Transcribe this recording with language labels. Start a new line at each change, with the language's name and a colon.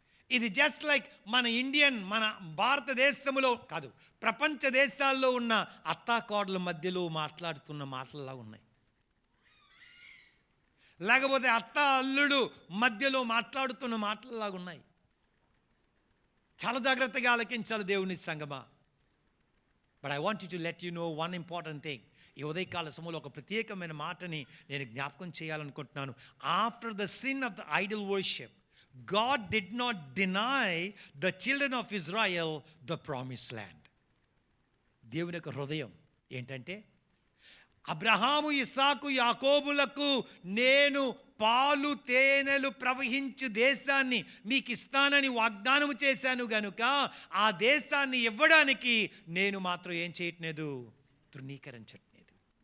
Telugu: ఇది just like మన భారతదేశంలో కాదు, ప్రపంచ దేశాల్లో ఉన్న అత్తాకోడల మధ్యలో మాట్లాడుతున్న మాటల్లా ఉన్నాయి, లేకపోతే అత్త అల్లుడు మధ్యలో మాట్లాడుతున్న మాటల్లాగా ఉన్నాయి. చాలా జాగ్రత్తగా ఆలకించాలి దేవుని సంగమా.
English: But I want to let you know one important thing.
Telugu: ఈ ఉదయకాల సమయంలో ఒక ప్రత్యేకమైన మాటని నేను జ్ఞాపకం చేయాలనుకుంటున్నాను.
English: After the sin of the idol worship, God did not deny the children of Israel the promised land.
Telugu: దేవుని యొక్క హృదయం ఏంటంటే, అబ్రహాము ఇస్సాకు యాకోబులకు నేను పాలు తేనెలు ప్రవహించు దేశాన్ని మీకు ఇస్తానని వాగ్దానం చేశాను గనుక ఆ దేశాన్ని ఇవ్వడానికి నేను మాత్రం ఏం చేయట్లేదు, తృణీకరించట్లేదు.